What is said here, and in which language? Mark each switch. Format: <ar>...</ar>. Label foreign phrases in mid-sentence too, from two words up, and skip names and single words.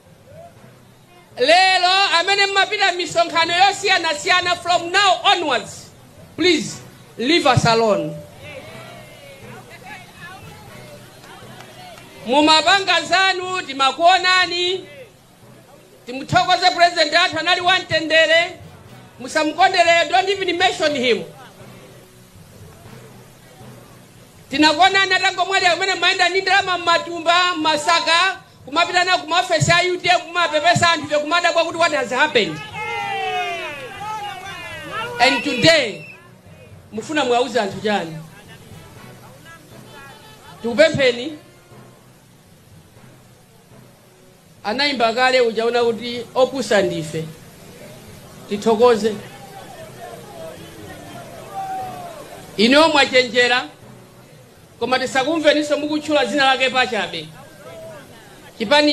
<ny>lero amene mmapita misonkhano yosiyana</ny> <en>from now onwards please leave us alone</en> <ny>mumapanga zanu timakuonani timuthokoze president athu anali wamtendere musamukondere</ny> <en>don't even mention him</en> <ny>tinakuonani atangomwali amene maenda ndi ndalama m'matumba Masaka kumapita na kumafesi ya UTM kumapepesa anthu kumadabwa kuti</ny> <en>what has happened and today</en> <ny>mufuna mwauze anthu chani tikupempheni anaimba kale ujaona kuti opusa ndife tithokoze ino mwachenjera koma tisakumve niso mukutchula dzina lake pachabe chipani</ny>